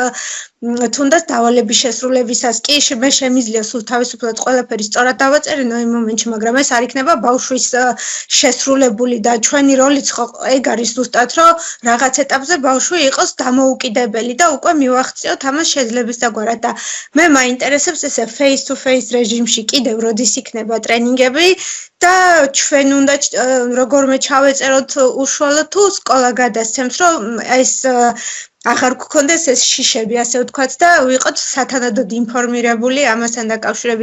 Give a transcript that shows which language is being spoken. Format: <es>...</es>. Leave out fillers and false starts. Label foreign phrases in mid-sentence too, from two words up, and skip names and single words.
<ka>თუნდაც დავალების შესრულებისას კი მე შემიძლია სულ თავისუფლად ყველაფერი სწორად დავაწერინო იმ მომენტში, მაგრამ ეს არ იქნება ბავშვის შესრულებული და ჩვენი როლიც ხო ეგ არის ზუსტად, რომ რაღაც ეტაპზე ბავშვი იყოს დამოუკიდებელი და უკვე მივახციოთ ამას შეძლებისდაგვარად და მე მაინტერესებს ესე</ka> <en>face to face</en> <ka>რეჟიმში კიდევ როდის იქნება ტრენინგები და ჩვენ უნდა როგორმე ჩავეწეროთ უშუალოდ თუ სკოლა გადასცემს, რომ ეს აღარ გქონდეს ეს შიშები, ასე ვთქვათ და ვიყოთ სათანადოდ ინფორმირებული ამასთან დაკავშირებით.</ka>